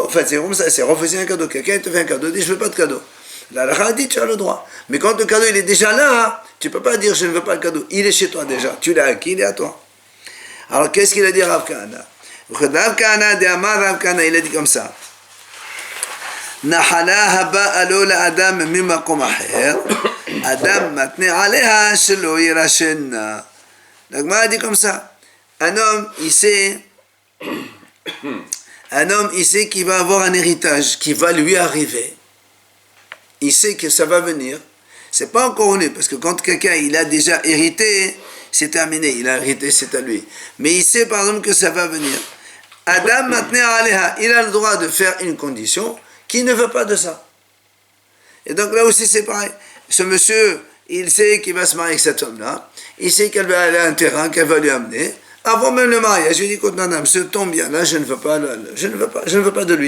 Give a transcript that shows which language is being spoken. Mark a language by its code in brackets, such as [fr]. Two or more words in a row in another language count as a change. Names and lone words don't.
[fr] En fait, c'est comme ça, c'est refuser un cadeau. Quelqu'un te fait un cadeau, il dit je veux pas de cadeau. La halakha dit tu as le droit. Mais quand le cadeau il est déjà là, tu ne peux pas dire je ne veux pas le cadeau. Il est chez toi déjà. Tu l'as acquis, il est à toi. Alors qu'est-ce qu'il a dit Rav Kahana? Rav Kahana, il a dit comme ça. [he] נחלה הבאה לו לאדם ממקום אחר. אדם מתנה עליה שלא יירשנה. [fr] La Gemara a dit comme ça. Un homme, il sait qu'il va avoir un héritage qui va lui arriver. Il sait que ça va venir. C'est pas encore né, parce que quand quelqu'un il a déjà hérité, c'est terminé. Il a hérité, c'est à lui. Mais il sait par exemple que ça va venir. [he] אדם מתנה עליה, [fr] il a le droit de faire une condition qui ne veut pas de ça. Et donc là aussi c'est pareil. Ce monsieur, il sait qu'il va se marier avec cette femme-là. Il sait qu'elle va aller à un terrain, qu'elle va lui amener. Avant même le mariage, je lui dis, écoute, madame, ce tombe bien là, je ne veux pas de lui.